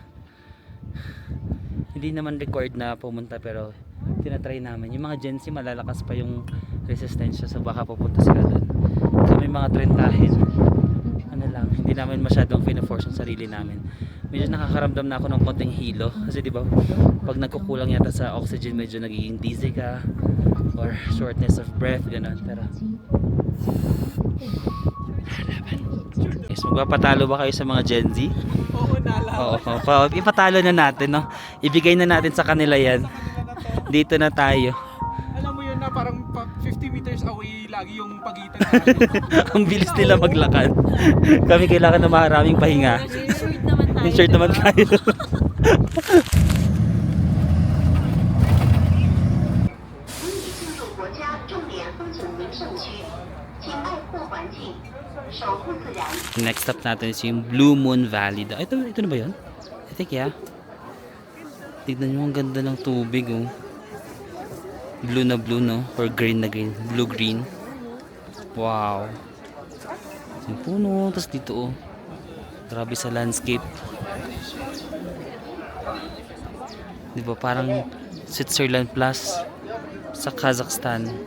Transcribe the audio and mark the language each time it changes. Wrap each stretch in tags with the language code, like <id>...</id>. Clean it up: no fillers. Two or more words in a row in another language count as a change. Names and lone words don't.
<tl>Hindi naman required na pumunta pero tinatry namin. Yung mga Gen Z malalakas pa yung resistensya so baka pupunta sila doon. So may mga trentahin. Ano lang, hindi namin masyadong pina-force yung sarili namin. Medyo nakakaramdam na ako ng konting hilo kasi di ba pag nagkukulang yata sa oxygen medyo nagiging dizzy ka or</tl> <en>shortness of breath</en> <tl>gano'n. Pero yes, magpapatalo ba kayo sa mga Gen Z? Oo, nalaman. Oo, ipatalo na natin, no? Ibigay na natin sa kanila yan. Dito na tayo. Alam mo yun na parang 50</tl> <en>meters away</en> <tl>lagi yung pagitan natin. Ang bilis nila maglakad. Kami kailangan na maraming pahinga. Short naman tayo.</tl> <en>In short</en> <tl>naman tayo.</tl> <zh>进入国家重点风景名胜区，请爱护环境，守护自然。</zh> <en>Next stop</en> <tl>natin is yung Blue Moon Valley. Ito na ba yun?</tl> <en>I think yeah.</en> <tl>Tignan nyo ang ganda ng tubig oh. Blue na blue no? Or green na green.</tl> <en>Blue green.</en> <tl>Wow. Yung puno. Tapos dito oh. Grabe sa landscape. Diba parang Switzerland plus sa Kazakhstan.</tl>